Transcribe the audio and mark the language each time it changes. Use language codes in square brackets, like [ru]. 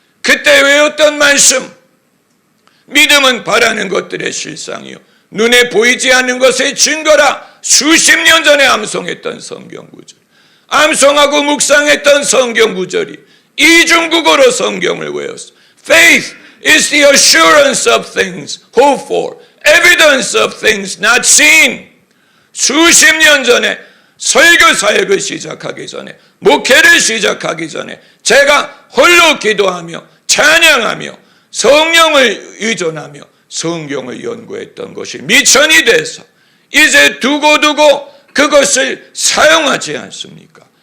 [ko] 그때 외웠던 말씀, 믿음은 바라는 것들의 실상이요 눈에 보이지 않는 것의 증거라 수십 년 전에 암송했던 성경 구절, 암송하고 묵상했던 성경 구절이 이중국어로 성경을 외웠어. [en] Faith is the assurance of things hoped for, evidence of things not seen. [ko] 수십 년 전에 설교 사역을 시작하기 전에, 목회를 시작하기 전에 제가 홀로 기도하며 찬양하며 성령을 의존하며 성경을 연구했던 것이 미천이 돼서 이제 두고두고 그것을 사용하지 않습니까?